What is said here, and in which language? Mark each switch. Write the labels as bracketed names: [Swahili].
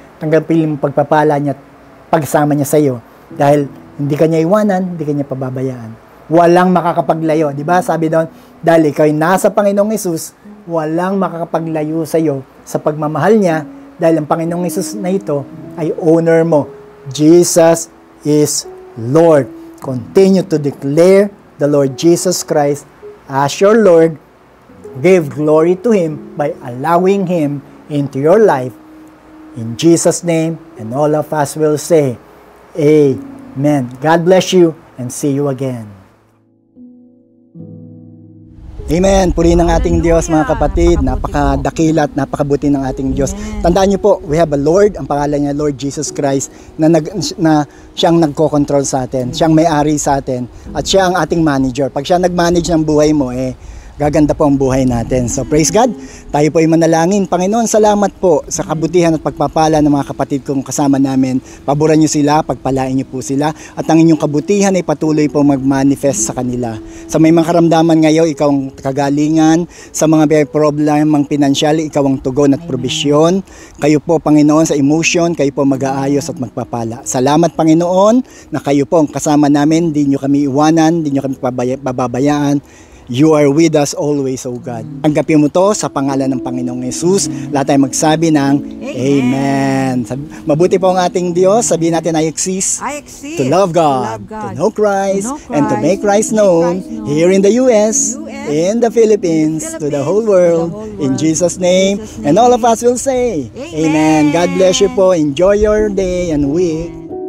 [Filipino] Tanggapin mong pagpapala niya at pagsama niya sa iyo. Dahil hindi ka niya iwanan, hindi ka niya pababayaan. Walang makakapaglayo. Diba? Sabi doon, dahil ikaw ay nasa Panginoong Hesus, walang makakapaglayo sa iyo sa pagmamahal niya dahil ang Panginoong Hesus na ito ay owner mo. [English] Jesus is Lord. Continue to declare the Lord Jesus Christ as your Lord. Give glory to Him by allowing Him into your life. In Jesus' name, and all of us will say, Amen. God bless you and see you again. Amen. [Filipino] Purihin ng ating Diyos, mga kapatid. Napakadakila at napakabuti ng ating Diyos. Tandaan niyo po, [English] we have a Lord. [Filipino] Ang pangalan niya, Lord Jesus Christ, na siyang nagko-control sa atin. Siyang may-ari sa atin. At siya ang ating manager. Pag siya nag-manage ng buhay mo, gaganda po ang buhay natin. [English] So praise God, [Filipino] tayo po ay manalangin. Panginoon, salamat po sa kabutihan at pagpapala ng mga kapatid kong kasama namin. Paboran niyo sila, pagpalain niyo po sila, at ang inyong kabutihan ay patuloy po mag-manifest sa kanila. Sa may mga karamdaman ngayon, ikaw ang kagalingan. Sa mga may problemang pinansyal, ikaw ang tugon at probisyon. Kayo po, Panginoon, sa emotion, kayo po mag-aayos at magpapala. Salamat, Panginoon, na kayo po ang kasama namin. Di niyo kami iwanan, di niyo kami pababayaan. [English] You are with us always, O God. [Filipino] Tanggapin mo to sa pangalan ng Panginoong Jesus. Lahat tayo magsabi ng Amen. Mabuti po ang ating Diyos. Sabihin natin, [English] I exist to love God, to know Christ, and to make Christ known here in the US, in the Philippines, to the whole world. In Jesus' name. And all of us will say, Amen. God bless you po. Enjoy your day and week.